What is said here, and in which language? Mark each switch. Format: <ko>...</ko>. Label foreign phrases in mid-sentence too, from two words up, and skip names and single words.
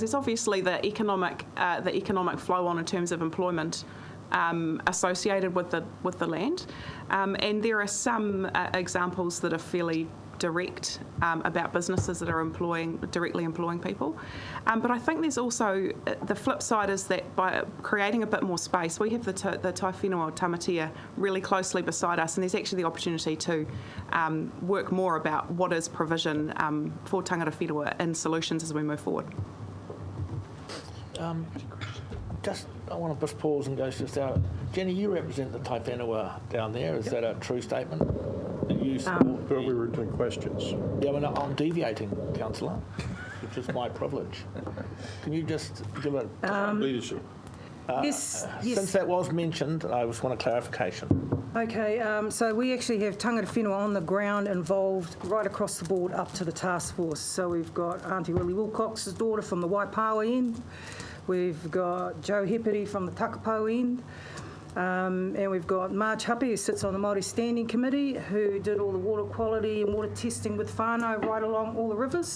<en>There's obviously the economic flow on in terms of employment associated with the land, and there are some examples that are fairly direct about businesses that are directly employing people. But I think there's also the flip side is that by creating a bit more space, we have the Tai Whenua Tamatea really closely beside us, and there's actually the opportunity to work more about what is provision for</en> <mi>tangata whenua</mi> <en>and solutions as we move forward. I want to just pause and go just out. Jenny, you represent the Tai Whenua down there. Is that a true statement? That you support? But we were doing questions. Yeah, well, I'm deviating, Councillor, which is my privilege. Can you just give a Leadership. Yes. Since that was mentioned, I just want a clarification. Okay, so we actually have</en> <mi>tangata whenua</mi> <en>on the ground involved right across the board up to the task force. So we've got Auntie Willie Wilcox's daughter from the Waipawa end. We've got Joe Heperi from the Takapau end. And we've got Marge Happy, who sits on the Māori Standing Committee, who did all the water quality and water testing with whānau right along all the rivers.</en>